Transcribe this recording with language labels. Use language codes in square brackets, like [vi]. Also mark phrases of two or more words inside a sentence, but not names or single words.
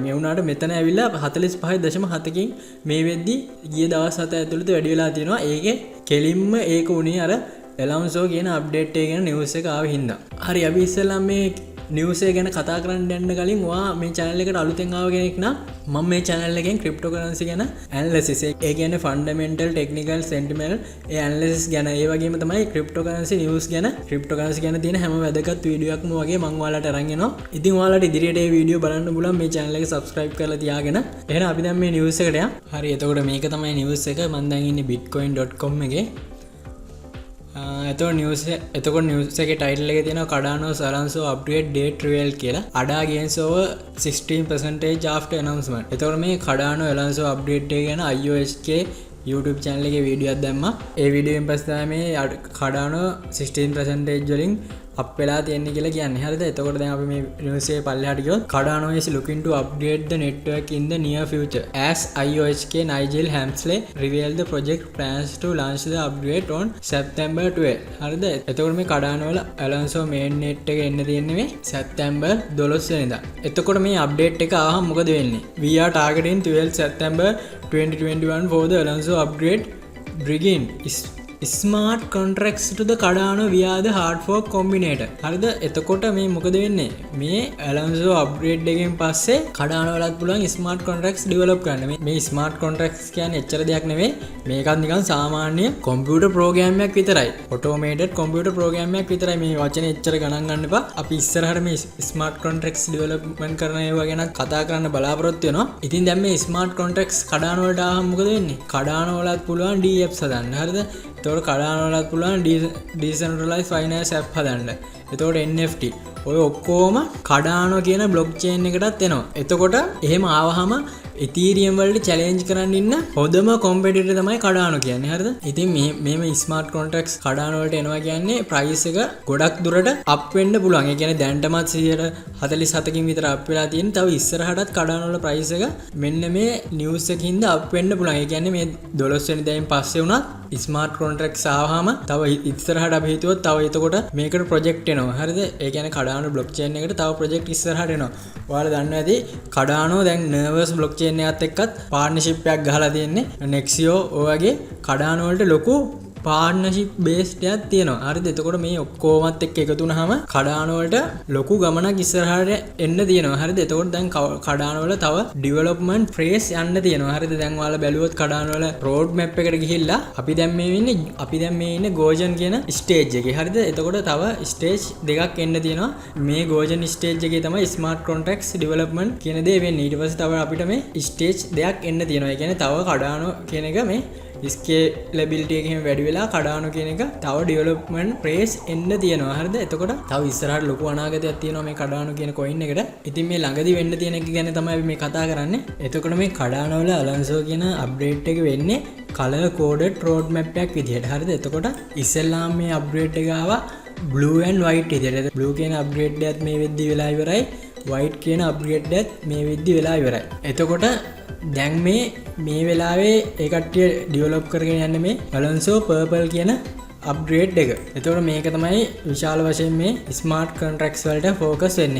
[si] ඒ වුණාට මෙතන ඇවිල්ලා 45.7කින් මේ වෙද්දි ගිය දවස් 7 ඇතුළත වැඩි වෙලා තියෙනවා. ඒකේ කෙලින්ම ඒක උනේ අර Alonzo කියන අප්ඩේට් එක ගැන නිවුස් එක ආව හින්දා. හරි අපි ඉස්සෙල්ලා මේ නිවුස් එක ගැන කතා කරන්න යන්න කලින් ඔයා මේ channel එකට අලුතෙන් ආව කෙනෙක් නම් මම මේ channel එකෙන් cryptocurrency ගැන analysis ඒ කියන්නේ [en] fundamental technical sentimental [si] ඒ analysis ගැන ඒ වගේම තමයි [en] cryptocurrency news [si] ගැන cryptocurrency ගැන තියෙන හැම වැදගත් වීඩියෝ එකක්ම වගේ මම ඔයාලට අරන් එනවා. ඉතින් ඔයාලට ඉදිරියට මේ වීඩියෝ බලන්න පුළුවන් මේ channel එක subscribe කරලා තියාගෙන. එහෙනම් අපි දැන් මේ news එකට යමු. හරි එතකොට මේක තමයි news එක. මම දැන් ඉන්නේ bitcoin.com එකේ. එතකොට නිවුස් එකේ ටයිටල් එකේ තියෙනවා Cardano Alonzo [en] upgrade date reveal [si] කියලා. [en] ADA gains over 16% after announcement. [si] එතකොට මේ Cardano Alonzo update එක ගැන iOSK YouTube channel එකේ වීඩියෝ එකක් දැම්මා. ඒ වීඩියෝෙන් පස්සේ තමයි මේ Cardano 16% වලින් අප් වෙලා තියෙන්නේ කියලා කියන්නේ. හරිද? [en] එතකොට දැන් අපි මේ නිවුස් එකේ පල්ලෙහාට ගියොත් Cardano is looking to upgrade the network in the near future as IOSK Nigel Hamsley revealed the project plans to launch the upgrade on September 12. [si] හරිද? එතකොට මේ Cardano වල Alonzo mainnet එක එන්න තියෙන්නේ මේ September 12 වෙනිදා. එතකොට මේ අප්ඩේට් එක ආවම මොකද වෙන්නේ? [en] We are targeting 12 September 2021 for the Alonzo upgrade bringing smart contracts to the Cardano via the hard fork combinator. [si] හරිද? එතකොට මේ මොකද වෙන්නේ? මේ Alonzo upgrade එකෙන් පස්සේ Cardano වලත් පුළුවන් [en] smart contracts develop [si] කරන්න. මේ [en] smart contracts [si] කියන්නේ එච්චර දෙයක් නෙවෙයි. මේකත් නිකන් සාමාන්‍ය [en] computer program [si] එකක් විතරයි. [en] automated computer program [si] එකක් විතරයි. මේ වචනේ එච්චර ගණන් ගන්න එපා. අපි ඉස්සරහට මේ [en] smart contracts development [si] කරන ඒවා ගැන කතා කරන්න බලාපොරොත්තු වෙනවා. ඉතින් දැන් මේ [en] smart contracts [si] Cardano වලට ආවම මොකද වෙන්නේ? Cardano වලත් පුළුවන් DApps හදන්න. හරිද? එතකොට Cardano වලත් පුළුවන් [en] decentralized finance app [si] හදන්න. එතකොට NFT ඔය ඔක්කොම Cardano කියන blockchain එකටත් එනවා. එතකොට එහෙම ආවහම Ethereum වලට challenge කරන්න ඉන්න හොඳම competitor තමයි Cardano කියන්නේ. හරිද? ඉතින් මේ [en] smart contracts [si] Cardano වලට එනවා කියන්නේ price එක ගොඩක් දුරට up වෙන්න පුළුවන්. ඒ කියන්නේ දැන්ටමත් 147කින් විතර up වෙලා තියෙන. තව ඉස්සරහටත් Cardano වල price එක මෙන්න මේ news එකකින්ද up වෙන්න පුළුවන්. ඒ කියන්නේ මේ 12 වෙනිදායින් පස්සේ වුණත් [en] smart contracts [si] ආවහම තව ඉස්සරහට අපි හිතුවොත් තව එතකොට මේකට project එනවා. හරිද? ඒ කියන්නේ Cardano blockchain එකට තව project ඉස්සරහට එනවා. ඔයාලා දන්නවා ඇති Cardano දැන් [en] nervous blockchain [si] එකත් එක්කත් partnership එකක් ගහලා තියෙන්නේ. Nexio ඔය වගේ Cardano වලට ලොකු [en] partnership based [si] එකක් තියෙනවා. හරිද? එතකොට මේ ඔක්කොමත් එක්ක එකතු වුනහම Cardano වලට ලොකු ගමනක් ඉස්සරහට එන්න තියෙනවා. හරිද? එතකොට දැන් Cardano වල තව [en] development phase [si] යන්න තියෙනවා. හරිද? දැන් ඔයාලා බැලුවොත් Cardano වල [en] road map [si] එකට ගිහිල්ලා අපි දැන් මේ ඉන්නේ Goguen කියන stage එකේ. හරිද? එතකොට තව stage දෙකක් එන්න තියෙනවා. මේ Goguen stage එකේ තමයි [en] smart contracts development [si] කියන දේ වෙන්නේ. ඊට පස්සේ තව අපිට මේ stage දෙකක් එන්න තියෙනවා. ඒ කියන්නේ තව Cardano කියන එක මේ scalability එකෙන් වැඩි වෙලා Cardano කියන එක තව [en] development phase [si] එන්න තියෙනවා. හරිද? එතකොට තව ඉස්සරහට ලොකු අනාගතයක් තියෙනවා මේ Cardano කියන coin එකට. ඉතින් මේ ළඟදී වෙන්න තියෙන එක ගැන තමයි අපි මේ කතා කරන්නේ. එතකොට මේ Cardano වල Alonzo කියන update එක වෙන්නේ [en] color coded road map [si] එකක් විදිහට. හරිද? එතකොට ඉස්සෙල්ලාම මේ upgrade එක ආවා [en] blue and white [si] විදිහට. blue කියන upgrade එකත් මේ වෙද්දි වෙලා ඉවරයි. white කියන upgrade එකත් මේ වෙද්දි වෙලා ඉවරයි. එතකොට දැන් මේ වෙලාවේ ඒ කට්ටිය ඩෙවලොප් කරගෙන යන්නේ මේ Alonzo Purple කියන අප්ග්‍රේඩ් එක. එතකොට මේක තමයි විශාල වශයෙන් මේ [en] smart contracts [si] වලට ફોකස් වෙන්නේ.